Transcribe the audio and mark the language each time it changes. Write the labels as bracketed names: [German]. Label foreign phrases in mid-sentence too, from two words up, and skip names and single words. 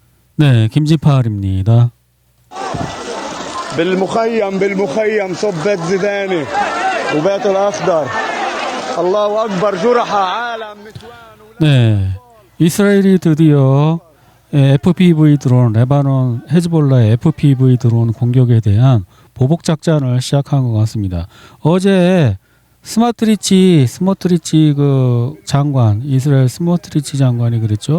[Korean] 네, 김지팔입니다. [Arabic] بالمخيم صبت زيداني وبيت الأخضر الله أكبر جرحى عالم نسوان. [Korean] 네, 이스라엘이 드디어 FPV 드론, 레바논 헤즈볼라의 FPV 드론 공격에 대한 보복 작전을 시작한 것 같습니다. 어제 스모트리치 그 장관, 이스라엘 스모트리치 장관이 그랬죠.